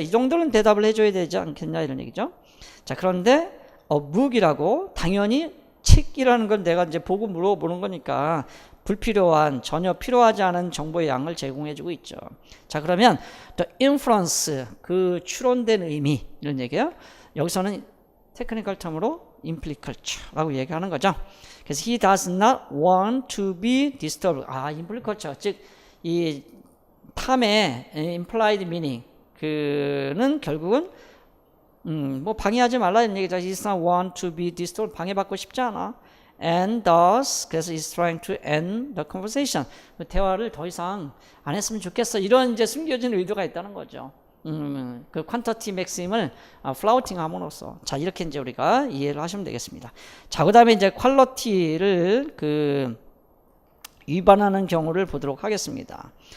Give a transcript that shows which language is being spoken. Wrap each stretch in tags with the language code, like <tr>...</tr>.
<ko>이 정도는 대답을 해줘야 되지 않겠냐 이런 얘기죠. 자, 그런데 book이라고 당연히 책이라는 건 내가 이제 보고 물어보는 거니까 불필요한 전혀 필요하지 않은 정보의 양을 제공해주고 있죠. 자, 그러면</ko> <en>the influence</en> <ko>그 추론된 의미 이런 얘기예요. 여기서는 테크니컬 텀으로 impliculture라고 얘기하는 거죠. 그래서</ko> <en>he does not want to be disturbed.</en> <ko>impliculture 즉 이 탐의 implied meaning 그는 결국은 뭐 방해하지 말라 이런 얘기죠.</ko> <en>He does not want to be disturbed.</en> <ko>방해받고 싶지 않아.</ko> <en>And thus</en> <ko>그래서</ko> <en>he's trying to end the conversation.</en> <ko>그 대화를 더 이상 안 했으면 좋겠어. 이런 이제 숨겨진 의도가 있다는 거죠. 그 퀀터티 맥심을 플라우팅 함으로써 자 이렇게 이제 우리가 이해를 하시면 되겠습니다. 자, 그다음에 이제 퀄리티를 그 위반하는 경우를 보도록 하겠습니다.</ko>